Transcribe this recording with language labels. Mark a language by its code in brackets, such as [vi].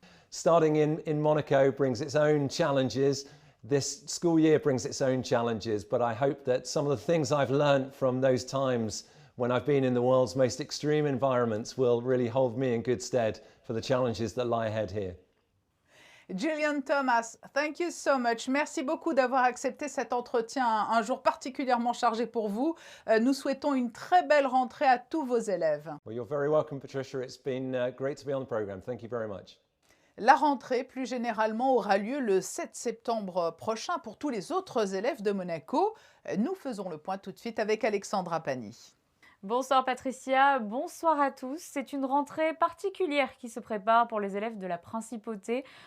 [en] Starting in Monaco brings its own challenges. This school year brings its own challenges, but I hope that some of the things I've learned from those times when I've been in the world's most extreme environments will really hold me in good stead for the challenges that lie ahead here. Julian Thomas, thank you so much. [fr] Merci beaucoup d'avoir accepté cet entretien, un jour particulièrement chargé pour vous. Nous souhaitons une très belle rentrée à tous vos élèves. [en] Well, you're very welcome, Patricia. It's been great to be on the program. Thank you very much. [fr] La rentrée, plus généralement, aura lieu le 7 septembre prochain pour tous les autres élèves de Monaco. Nous faisons le point tout de suite avec Alexandra Pani. Bonsoir Patricia, bonsoir à tous. C'est une rentrée particulière qui se prépare pour les élèves de la Principauté.